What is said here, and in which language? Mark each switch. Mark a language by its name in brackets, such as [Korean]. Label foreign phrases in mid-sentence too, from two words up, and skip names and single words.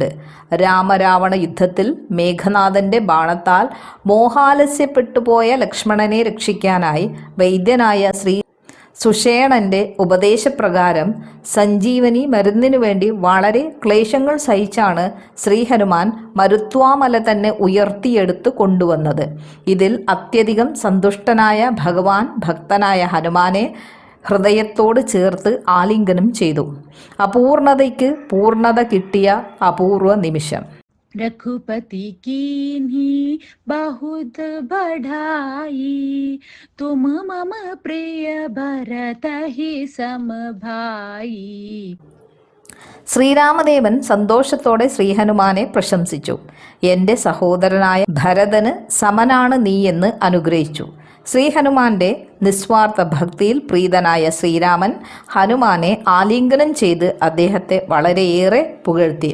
[Malayalam] രാമരാവണ യുദ്ധത്തിൽ മേഘനാഥന്റെ ബാണത്താൽ മോഹാലസ്യപ്പെട്ടുപോയ ലക്ഷ്മണനെ രക്ഷിക്കാനായി വൈദ്യനായ ശ്രീ സുഷേണന്റെ ഉപദേശപ്രകാരം സഞ്ജീവനി മരുന്നിനു വേണ്ടി വളരെ ക്ലേശങ്ങൾ സഹിച്ചാണ് ശ്രീഹനുമാൻ മരുത്വാമല തന്നെ ഉയർത്തിയെടുത്ത് കൊണ്ടുവന്നത്. ഇതിൽ അത്യധികം സന്തുഷ്ടനായ ഭഗവാൻ ഭക്തനായ ഹനുമാനെ ഹൃദയത്തോട് ചേർത്ത് ആലിംഗനം ചെയ്തു. അപൂർണതയ്ക്ക് പൂർണ്ണത കിട്ടിയ അപൂർവ നിമിഷം. [Awadhi] रघुपति कीन्ही बहुत बढ़ाई, तुम मम प्रिय भरत ही समभाई. [Malayalam] ശ്രീരാമദേവൻ സന്തോഷത്തോടെ ശ്രീഹനുമാനെ പ്രശംസിച്ചു. എൻ്റെ സഹോദരനായ ഭരതന് സമനാണ് നീയെന്ന് അനുഗ്രഹിച്ചു. ശ്രീഹനുമാന്റെ നിസ്വാർത്ഥ ഭക്തിയിൽ പ്രീതനായ ശ്രീരാമൻ ഹനുമാനെ ആലിംഗനം ചെയ്ത് അദ്ദേഹത്തെ വളരെയേറെ പുകഴ്ത്തി.